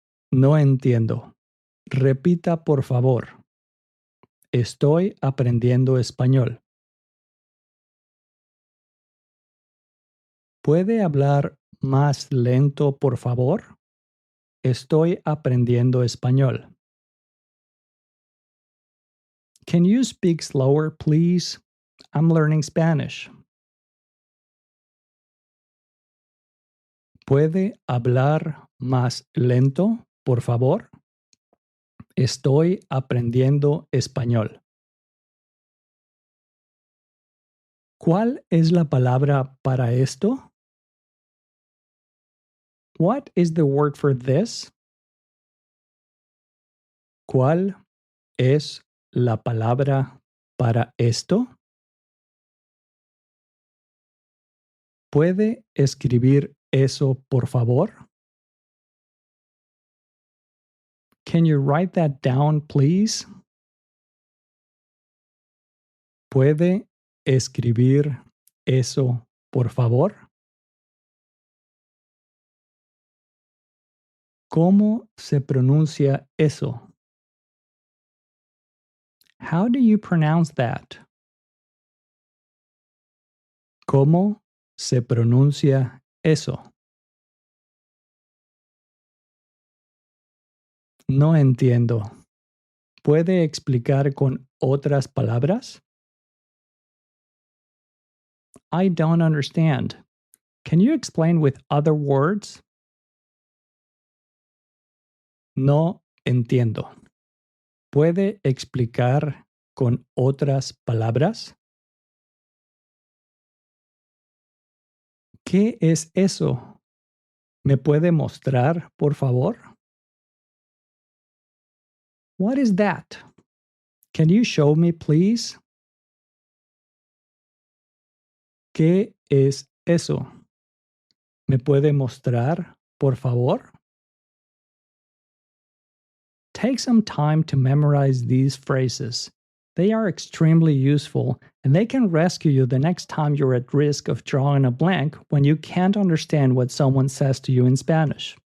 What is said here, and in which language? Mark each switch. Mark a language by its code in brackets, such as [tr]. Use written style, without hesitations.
[es] No entiendo. Repita, por favor. Estoy aprendiendo español. ¿Puede hablar más lento, por favor? Estoy aprendiendo español. [en] Can you speak slower, please? I'm learning Spanish. [es] ¿Puede hablar más lento, por favor? Estoy aprendiendo español. ¿Cuál es la palabra para esto? [en] What is the word for this? [es] ¿Cuál es la palabra para esto? ¿Puede escribir eso, por favor? [en] Can you write that down, please? [es] ¿Puede escribir eso, por favor? ¿Cómo se pronuncia eso? [en] How do you pronounce that? [es] ¿Cómo se pronuncia eso? No entiendo. ¿Puede explicar con otras palabras? [en] I don't understand. Can you explain with other words? [es] No entiendo. ¿Puede explicar con otras palabras? ¿Qué es eso? ¿Me puede mostrar, por favor? [en] What is that? Can you show me, please? [es] ¿Qué es eso? ¿Me puede mostrar, por favor? [en] Take some time to memorize these phrases. They are extremely useful, and they can rescue you the next time you're at risk of drawing a blank when you can't understand what someone says to you in Spanish.